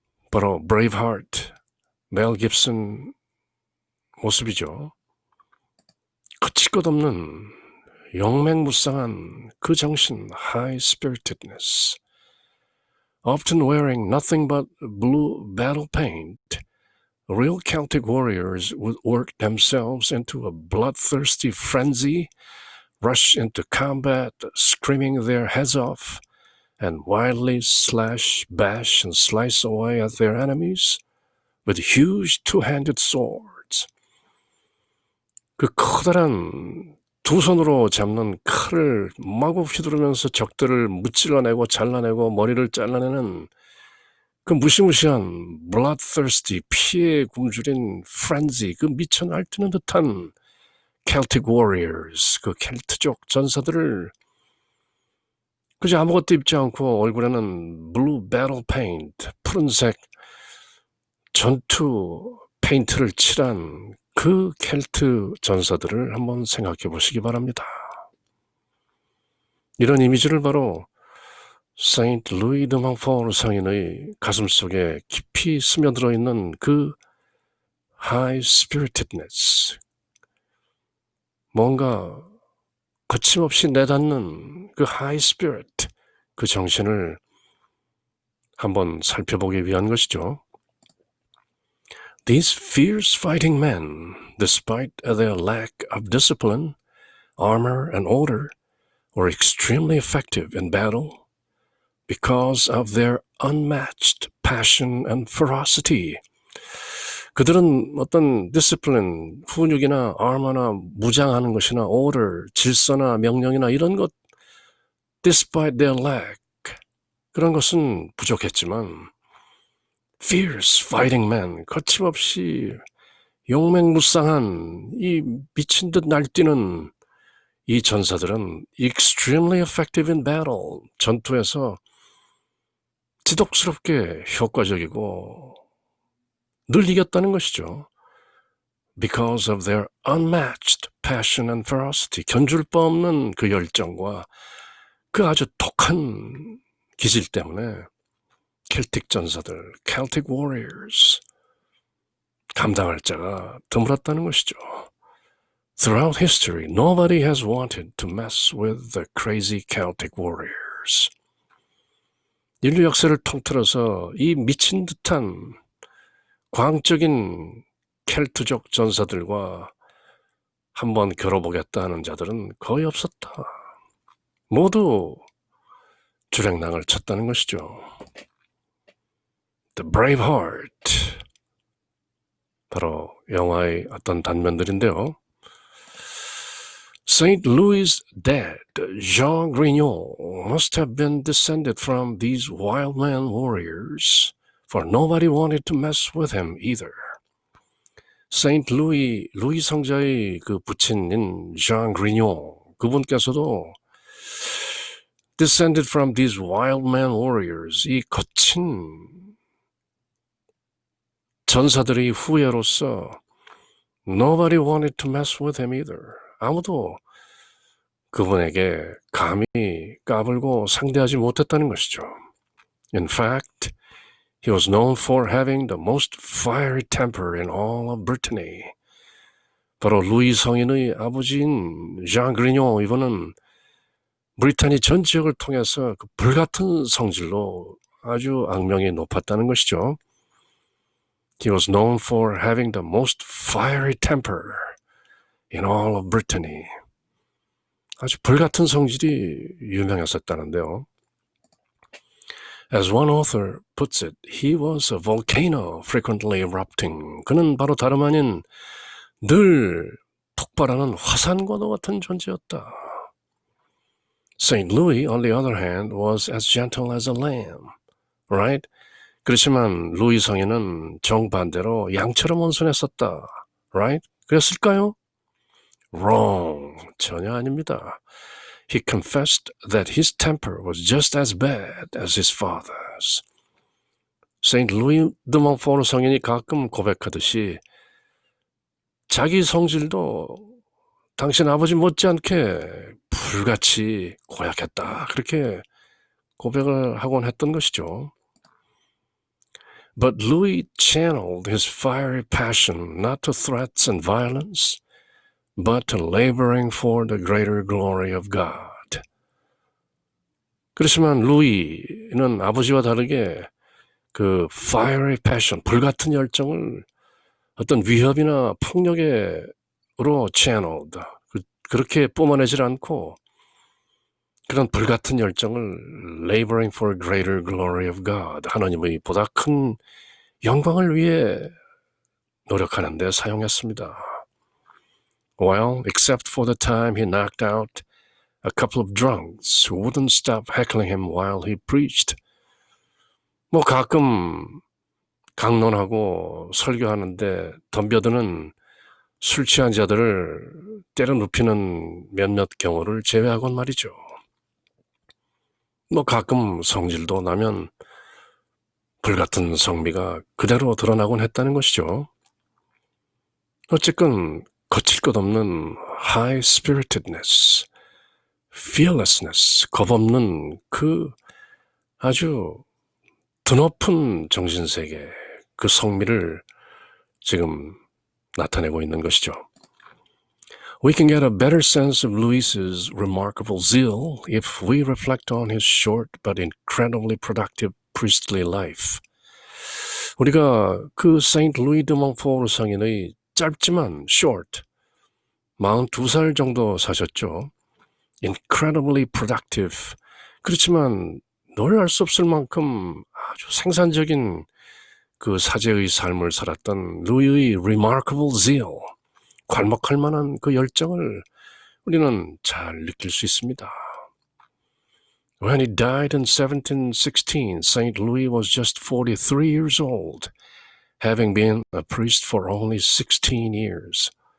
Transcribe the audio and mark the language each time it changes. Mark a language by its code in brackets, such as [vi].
[ko] 바로 Braveheart, 멜 깁슨 모습이죠. 그칠 것 없는 용맹무쌍한 그 정신, [en] high-spiritedness. Often wearing nothing but blue battle paint, real Celtic warriors would work themselves into a bloodthirsty frenzy, rush into combat, screaming their heads off, and wildly slash, bash, and slice away at their enemies with huge two-handed swords. [ko] 그 커다란 두 손으로 잡는 칼을 마구 휘두르면서 적들을 무찔러내고 잘라내고 머리를 잘라내는 그 무시무시한 [en] bloodthirsty, [ko] 피에 굶주린 frenzy, 그 미쳐 날뛰는 듯한 [en] Celtic warriors, [ko] 그 켈트족 전사들을 그저 아무것도 입지 않고 얼굴에는 [en] blue battle paint, [ko] 푸른색 전투 페인트를 칠한 그 켈트 전사들을 한번 생각해 보시기 바랍니다. 이런 이미지를 바로 세인트 루이 드 몽포르 성인의 가슴속에 깊이 스며들어 있는 그 [en] high spiritedness, [ko] 뭔가 거침없이 내닫는 그 [en] high spirit, [ko] 그 정신을 한번 살펴보기 위한 것이죠. [en] These fierce fighting men, despite their lack of discipline, armor, and order, were extremely effective in battle because of their unmatched passion and ferocity. [ko] 그들은 어떤 discipline, 훈육이나 armor나 무장하는 것이나 order, 질서나 명령이나 이런 것, [en] despite their lack, [ko] 그런 것은 부족했지만 [en] fierce fighting men, [ko] 거침없이 용맹무쌍한 이 미친 듯 날뛰는 이 전사들은 [en] extremely effective in battle, [ko] 전투에서 지독스럽게 효과적이고 늘 이겼다는 것이죠. [en] Because of their unmatched passion and ferocity, [ko] 견줄 바 없는 그 열정과 그 아주 독한 기질 때문에 켈틱 전사들, [en] Celtic warriors, [ko] 감당할 자가 드물었다는 것이죠. [en] Throughout history, nobody has wanted to mess with the crazy Celtic warriors. [ko] 인류 역사를 통틀어서 이 미친 듯한 광적인 켈트족 전사들과 한번 겨뤄보겠다 하는 자들은 거의 없었다. 모두 주랭랑을 쳤다는 것이죠. The Braveheart, 바로 영화의 어떤 단면들인데요. [en] Saint Louis' dad, Jean Grignon, must have been descended from these wild man warriors, for nobody wanted to mess with him either. Saint Louis, [ko] 루이 성자의 그 부친인 [en] Jean Grignon, [ko] 그분께서도 [en] descended from these wild man warriors, [ko] 이 거친 전사들의 후예로서 [en] nobody wanted to mess with him either. [ko] 아무도 그분에게 감히 까불고 상대하지 못했다는 것이죠. [en] In fact, he was known for having the most fiery temper in all of Brittany. [ko] 바로 루이 성인의 아버지인 ዣ 그리뇽, 이분은 브리타니 전 지역을 통해서 그 불같은 성질로 아주 악명이 높았다는 것이죠. [en] He was known for having the most fiery temper in all of Brittany. [ko] 아주 불같은 성질이 유명했었다는데요. [en] As one author puts it, he was a volcano frequently erupting. [ko] 그는 바로 다름 아닌 늘 폭발하는 화산과도 같은 존재였다. [en] Saint Louis, on the other hand, was as gentle as a lamb. Right? [ko] 그렇지만 루이 성인은 정반대로 양처럼 온순했었다. [en] Right? [ko] 그랬을까요? [en] Wrong. [ko] 전혀 아닙니다. [en] He confessed that his temper was just as bad as his father's. [ko] Saint Louis de Montfort 성인이 가끔 고백하듯이 자기 성질도 당신 아버지 못지않게 불같이 고약했다. 그렇게 고백을 하곤 했던 것이죠. [en] But Louis channeled his fiery passion not to threats and violence, but to laboring for the greater glory of God. [ko] 그렇지만 루이는 아버지와 다르게 그 [en] fiery passion, [ko] 불같은 열정을 어떤 위협이나 폭력으로 channeled, 그렇게 뿜어내질 않고 그런 불같은 열정을 [en] laboring for greater glory of God, [ko] 하나님의 보다 큰 영광을 위해 노력하는 데 사용했습니다. [en] Well, except for the time he knocked out a couple of drunks who wouldn't stop heckling him while he preached. [ko] 뭐 가끔 강론하고 설교하는데 덤벼드는 술 취한 자들을 때려 눕히는 몇몇 경우를 제외하곤 말이죠. 뭐 가끔 성질도 나면 불같은 성미가 그대로 드러나곤 했다는 것이죠. 어쨌건 거칠 것 없는 [en] high spiritedness, fearlessness, [ko] 겁없는 그 아주 드높은 정신세계, 그 성미를 지금 나타내고 있는 것이죠. [en] We can get a better sense of Louis's remarkable zeal if we reflect on his short but incredibly productive priestly life. [ko] 우리가 그 세인트 루이 드 몽포르 성인의 짧지만 short, 42살 정도 사셨죠. [en] Incredibly productive. [ko] 그렇지만 놀랄 수 없을 만큼 아주 생산적인 그 사제의 삶을 살았던 루이의 [en] remarkable zeal, [ko] 괄목할 만한 그 열정을 우리는 잘 느낄 수 있습니다. [en] When he died in 1716, St. Louis was just 43 years old, having been a priest for only 16 years.